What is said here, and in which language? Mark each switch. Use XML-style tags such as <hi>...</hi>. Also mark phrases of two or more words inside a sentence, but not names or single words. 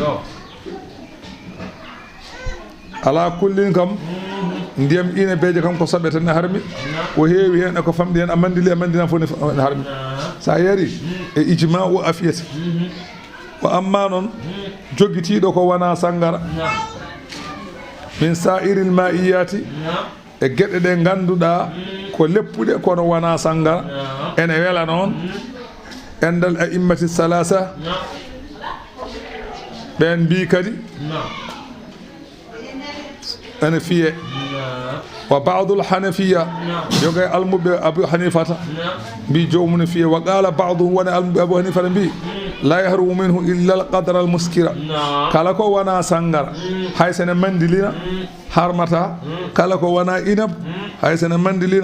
<ff>ala kullin kam ndiyam ine beeje kam ko soɓe tan ne harmi ko heewi hen e ko famɗi hen a mandina fof ne harmi sa yari e ijma o a fiyete ko amma noon joguitiɗo ko wona sangara</ff> <ar>من سائر المائعات</ar> <ff>e gueɗe ɗe ganduɗa ko leppuɗe kono wona sangara ene wela noon endal</ff> <ar>الأئمة الثلاثة</ar> <ff>ɓen mbi kadi ene fiye</ff> <ar>وبعض الحنفية</ar> <ff>yogay almuɓe Abu Hanifata mbi jomum fiye</ff> <ar>وقال بعضهم</ar> <ff>wona almuɓe Abu Hanifata mbi</ff> <ar>لا يحرم منه إلا القدر المسكر</ar> <ff>kala ko wona sangara hay sene mandilina harmata kala ko wona inab hay sene mandilina</ff>